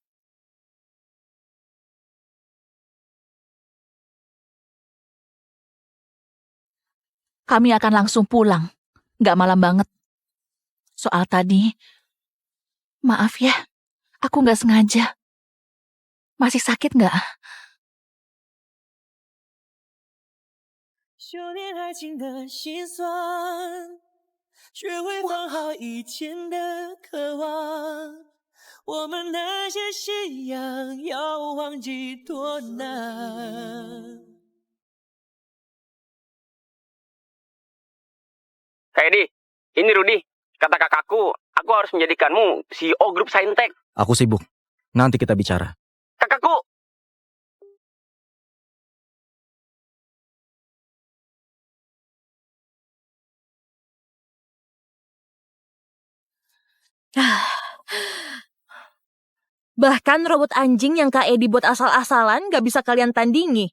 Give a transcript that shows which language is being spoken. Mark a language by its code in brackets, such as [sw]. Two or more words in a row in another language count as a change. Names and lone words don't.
[id] Kami akan langsung pulang. Nggak malam banget. Soal tadi, maaf ya, aku nggak sengaja. Masih sakit nggak? [zh] 修炼爱情的心酸，学会放好以前的渴望。我们那些信仰要忘记多难。 [id] Kak Edi, ini Rudi. Kata kakakku, aku harus menjadikanmu CEO grup Saintek. Aku sibuk. Nanti kita bicara. Kakakku, Bahkan robot anjing yang Kak Edi buat asal-asalan gak bisa kalian tandingi.